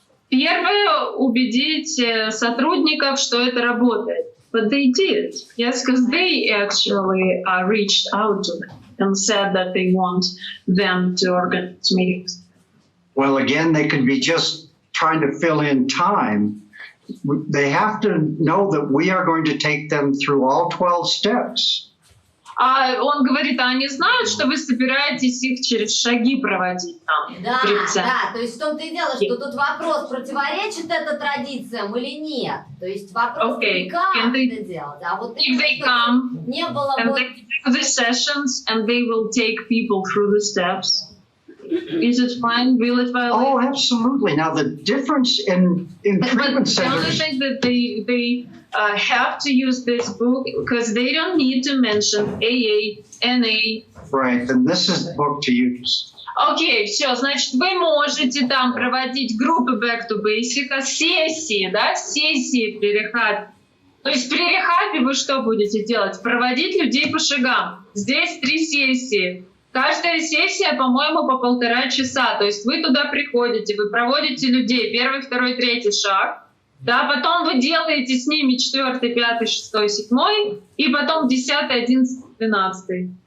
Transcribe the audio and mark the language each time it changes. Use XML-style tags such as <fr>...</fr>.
<ru>Первое, убедить сотрудников, что это работает.</ru> <en>But they did. Yes, because they actually reached out to them and said that they want them to organize meetings. Well, again, they could be just trying to fill in time. They have to know that we are going to take them through all 12 steps.</en> <ru>А он говорит, они знают, что вы собираетесь их через шаги проводить там. Да, то есть в том-то и дело, что тут вопрос, противоречит это традициям или нет. То есть вопрос, как это делать. А вот</ru> <en>if they come,</en> <ru>не было</ru> <en>and they do the sessions, and they will take people through the steps. Is it fine? Will it violate? Oh, absolutely. Now, the difference in treatment centers... The only thing that they have to use this book because they don't need to mention AA, NA. Right, then this is the book to use.</en> <ru>Окей, все, значит, вы можете там проводить группы Back to Basic, сессии, да, сессии при рехабе. То есть при рехабе вы что будете делать? Проводить людей по шагам. Здесь 3 сессии. Каждая сессия, по-моему, по 1,5 часа. То есть вы туда приходите, вы проводите людей, 1, 2, 3 шаг, да, потом вы делаете с ними 4, 5, 6, 7, и потом 10, 11, 12.</ru>